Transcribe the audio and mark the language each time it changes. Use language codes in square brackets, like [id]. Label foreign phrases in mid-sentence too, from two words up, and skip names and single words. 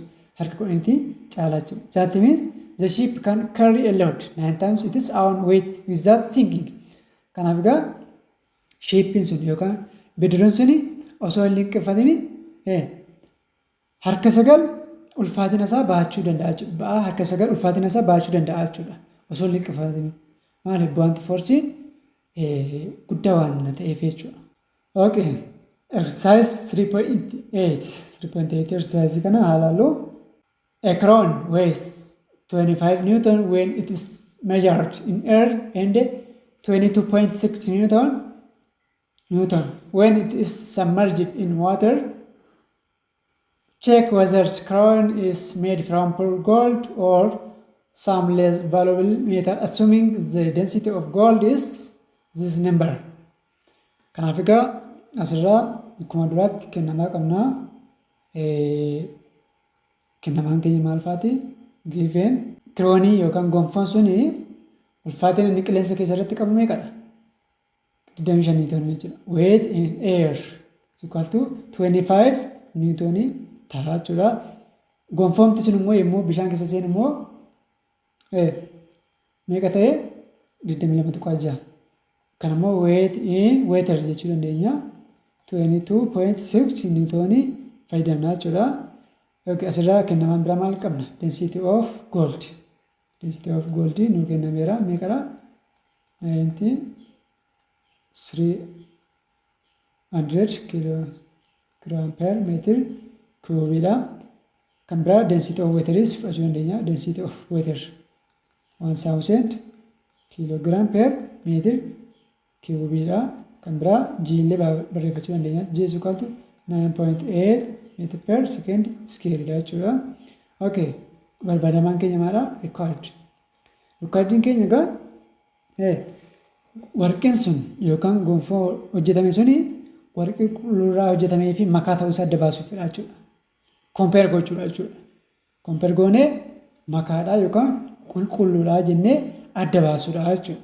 [om] Harka 10 caalaa jechuudha. [en] That means the ship can carry a load 9 times its own weight without sinking. [om] Kanaaf egaa shippiin sun yookaan bidiruun suni osoo hin liqqifatiniin harka 9 ulfaatina isaa baachuu danda'a jechuudha. Ba'aa harka 9 ulfaatina isaa baachuu danda'a jechuudha. Osoo hin liqqifatiniin. Maaliif bu'aanti foorsiin guddaa waan ta'eef jechuudha. Okay. Exercise 3.8 exercise kana haalaaluu. [en] A crane weighs 25 Newton when it is measured in air and 22.6 Newton when it is submerged in water. Check whether the crane is made from pure gold or some less valuable metal, assuming the density of gold is this number. [om] Kanaaf egaa asirraa akkuma duraatti kennamaa qabna. Kennamaan keenya maal faati? Given kiroonii yookaan gonfoon suni ulfaatina inni qilleensa keessa irratti qabu meeqadha? 25 niitoonii jechuudha. [en] Weight in air is equal to 25 niitoonii [om] ta'a jechuudha. Gonfoomti sun immoo yommuu bishaan keessa seenu immoo meeqa ta'e? 22.6. Kan immoo [en] weight in water [om] jechuu dandeenya. 22.6 niitoonii fayyadamna jechuudha. Asirraa kennamaan biraa maal qabna? [en] Density of gold. Density of gold [om] nuu kennameera meeqadha? [en] 9300 kilogram per meter cubeedha. [om] Kan biraa [en] density of wateris [om] fudhachuu dandeenya. [en] Density of water 1000 kilogram per meter cubeedha. [om] Kan biraa G illee barreeffachuu dandeenya. [en] G is equal to 9.8 meter per second square jechuudha. [om] Okay. Barbaadamaan keenya maadha? Required. Requiredin keenya egaa warqeen sun yookaan gonfoo hojjetame suni warqee qulqulluurraa hojjetamee fi makaa ta'uu isaa adda baasuufidha jechuudha. Compare gochuudha jechuudha. Compare goonee makaadhaa yookaan qulqulluudhaa jennee adda baasuudha jechuudha.